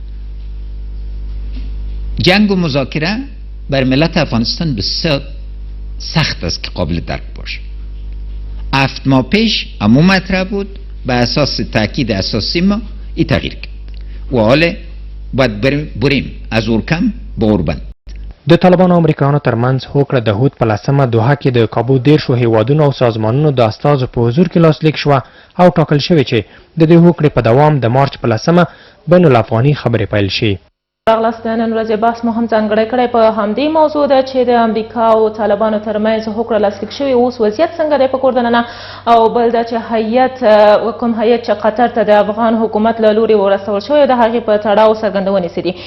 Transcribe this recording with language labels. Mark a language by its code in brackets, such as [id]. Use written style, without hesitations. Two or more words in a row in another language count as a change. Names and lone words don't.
[fa] جنگ و مذاکره بر ملت افغانستان بسیار سخت است که قابل درک باشه. 7 ماه پیش همون مطرح بود، به اساس تاکید اساسی ما این تغییر کرد و حالا باید بریم از اورکم به اوربند. [ps] د طالبانو او امریکایانو ترمنځ هوکړه د هود په 10مه دوحه کې د کابو 10 هیوادونو او سازمانونو د استازو په حضور کې لاسلیک شوه او ټاکل شوې چې د دې هوکړې په دوام د مارچ په 10مه بین الافغاني خبرې پیل شي. راغلاست. نن ورځې بحث مو هم ځانګړی کړی په همدې موضوع ده چې د امریکا او طالبانو ترمنځ هوکړه لاسلیک شوې، اوس وضعیت څنګه دی په کور دننه، او بل دا چې کوم هیئت چې قطر ته د افغان حکومت له لوري ورسول شوی د هغې په تړاو څرګندونې څه دي.